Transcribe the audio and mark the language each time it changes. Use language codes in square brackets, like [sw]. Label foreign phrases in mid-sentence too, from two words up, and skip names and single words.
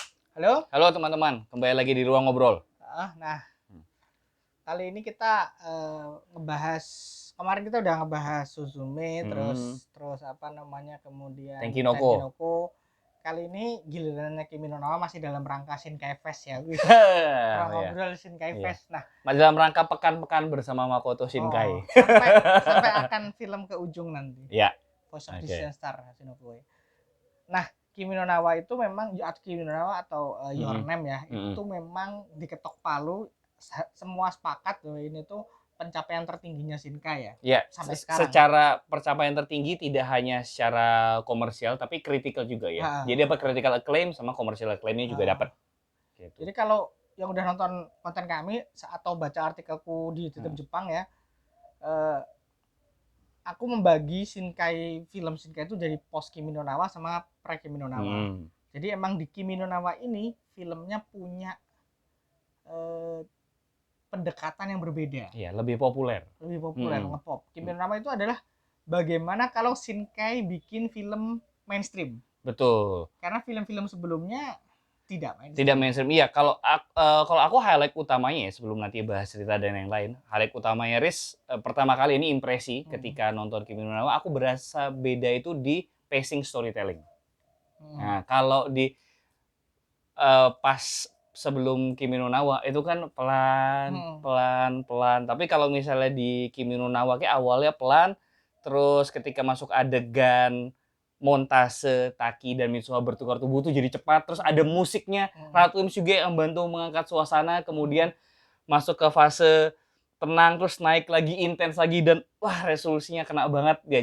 [id] Halo? Halo teman-teman, kembali lagi di Ruang Ngobrol. Nah, Hmm. kali ini kita ngebahas kemarin kita udah ngebahas Suzume, Hmm. terus apa namanya, kemudian Tenki Noko. Tenkinoko. Kali ini gilirannya Kimi no Na wa masih dalam rangka Shinkai Fest ya, wis. Ruang Iya, ngobrol Shinkai iya. Fest. Nah, Masih dalam rangka pekan-pekan bersama Makoto Shinkai. sampai akan film ke ujung nanti. Ya, Voice of oke. Distant Star Shinokue. Nah, Kimi no Na wa itu memang Kimi no Na wa atau Your Mm-mm. Name ya, Mm-mm. itu memang diketok palu semua sepakat bahwa ini tuh pencapaian tertingginya Shinkai ya Ya, sampai sekarang. secara pencapaian tertinggi tidak hanya secara komersial tapi kritikal juga ya. Ha, Jadi dapat [en] critical acclaim [id] sama [en] commercial acclaimnya [id] juga ha. dapat. Gitu. Jadi kalau yang udah nonton konten kami atau baca artikelku di Twitter Hmm. Jepang ya, eh, aku membagi film Shinkai itu dari post Kimi no Na wa sama pre Kimi no Na wa. Hmm. Jadi emang di Kimi no Na wa ini filmnya punya eh, pendekatan yang berbeda, Iya, lebih populer. ngepop. Kimi no Na wa itu adalah bagaimana kalau Shinkai bikin film mainstream. Betul. Karena film-film sebelumnya tidak Tidak mainstream. mainstream. Iya, kalau aku highlight utamanya ya sebelum nanti bahas cerita dan yang lain. Highlight utamanya pertama kali ini impresi ketika nonton Kimi no Na wa, aku berasa beda itu di [en] pacing storytelling. [id] Nah, kalau di pas sebelum Kimi no Na wa itu kan pelan, pelan, pelan. Tapi kalau misalnya di Kimi no Na wa kayak awalnya pelan, terus ketika masuk adegan montase Taki dan Mitsuha bertukar tubuh tuh jadi cepat, terus ada musiknya, Ratu Misuge yang bantu mengangkat suasana, kemudian masuk ke fase tenang, terus naik lagi, intens lagi, dan wah resolusinya kena banget ya.